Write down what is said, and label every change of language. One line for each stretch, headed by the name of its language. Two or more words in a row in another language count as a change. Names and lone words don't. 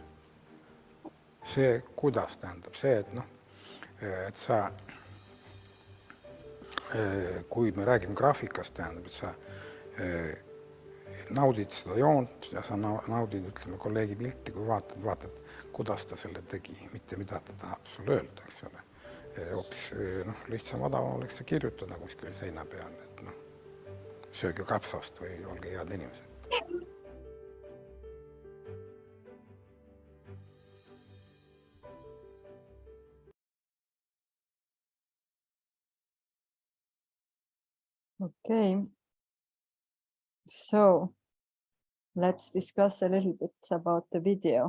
Estonian: See, kuidas tähendab, see, et sa, kui me räägime graafikast, tähendab, et sa naudid seda joont ja sa naudid, ütleme, kolleegi pilti, kui vaatad, kuidas ta selle tegi, mitte mida ta tahab sulle öelda, eks ole. Hoopis lihtsam odavam oleks see kirjutada kuskil seina peal, et sööge kapsast või olge head inimesed.
English: Okay. So let's discuss a little bit about the video.